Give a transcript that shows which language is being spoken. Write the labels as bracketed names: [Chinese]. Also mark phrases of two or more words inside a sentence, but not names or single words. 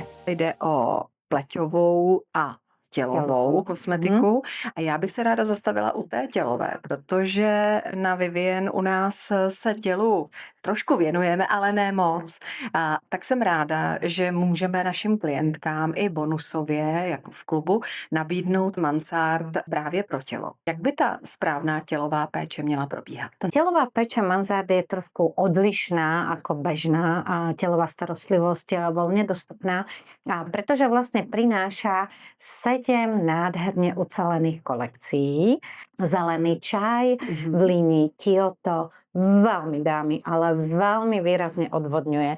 [Czech] Jde o pleťovou a tělovou kosmetiku a já bych se ráda zastavila u té tělové, protože na Vivien u nás se tělu trošku věnujeme, ale ne moc. A tak jsem ráda, že můžeme našim klientkám i bonusově, jako v klubu, nabídnout Mansard právě pro tělo. Jak by ta správná tělová péče měla probíhat? [Slovak] Telová péča Mansard je trošku odlišná ako bežná a telová starostlivosť voľne dostupná, pretože vlastne prináša 7 nádherne ucelených kolekcií. Zelený čaj v línii Kyoto veľmi dámy, ale veľmi výrazne odvodňuje.